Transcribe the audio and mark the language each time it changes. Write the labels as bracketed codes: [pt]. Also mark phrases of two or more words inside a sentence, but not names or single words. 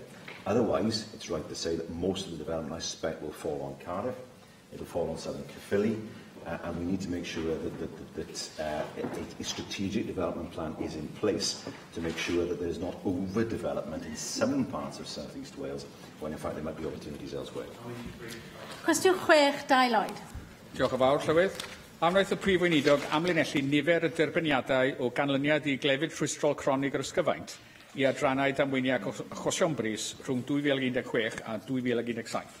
[en] Otherwise, it's right to say that most of the development, I suspect, will fall on Cardiff, it will fall on southern Caerphilly, and we need to make sure that a strategic development plan is in place to make sure that there's not overdevelopment in some parts of South East Wales, when in fact there might be opportunities elsewhere. [cy] Cwestiwn 6, Lloyd. Diolch yn fawr, Llywydd. Am wnaeth y Prif Weinidog amlinellu nifer y derbyniadau o ganlyniad i glefyd rhwystrol cronig yr ysgyfaint i adrannau damweiniau achosion bris rhwng 2016 a 2017.